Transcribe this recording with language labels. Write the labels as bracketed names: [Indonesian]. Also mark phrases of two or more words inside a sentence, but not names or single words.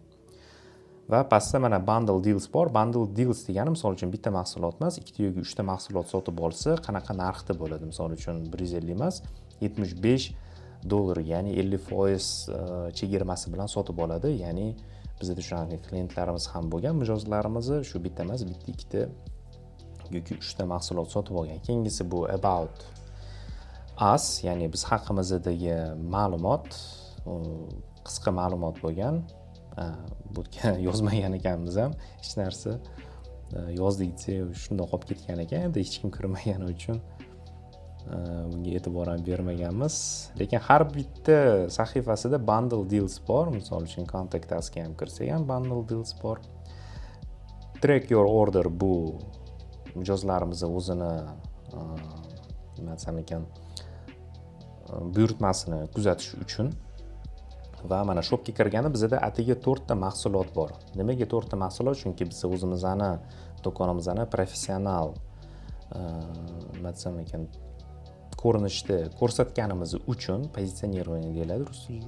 [Uzbek] Va pastda mana [English] bundle deals [Uzbek] bor. [English] Bundle deals [Uzbek] degani misol uchun bitta mahsulot emas, 2 yoki 3 ta mahsulot sotib olsa, qanaqa narxda bo'ladi? Misol uchun 150 emas, 75 dollarga, ya'ni 50% chegirmasi bilan sotib oladi. Ya'ni bizda shunaqa klientlarimiz ham bo'lgan. Mijozlarimiz shu bitta emas, bitta, ikkita yoki 3ta mahsulot sotib olgan. Keyingisi bu [English] about us, [Uzbek] ya'ni biz haqimizdagi ma'lumot, qisqa ma'lumot bo'lgan. Bu yozmagan ekanmiz ham hech narsa. Yozdik desak shundoq qolib ketgan ekan, endi hech kim kirmagani uchun bunga e'tibor ham bermaganmiz. Lekin har bitta sahifasida [English] bundle deals [Uzbek] bor. Misol uchun [English] contact us'ga [Uzbek] ham kirsak ham [English] bundle deals [Uzbek] bor. [English] Track your order [Uzbek] bu mijozlarimiz o'zini nima desam ekan, buyurtmasini kuzatish uchun. Va mana shopga kirganda bizda atigi 4 ta mahsulot bor. Nimaga 4 ta mahsulot? Chunki biz o'zimizni do'konimizni professional nima desam ekan, ko'rinishda ko'rsatganimiz uchun pozisionerирование deyiladi rus tilida.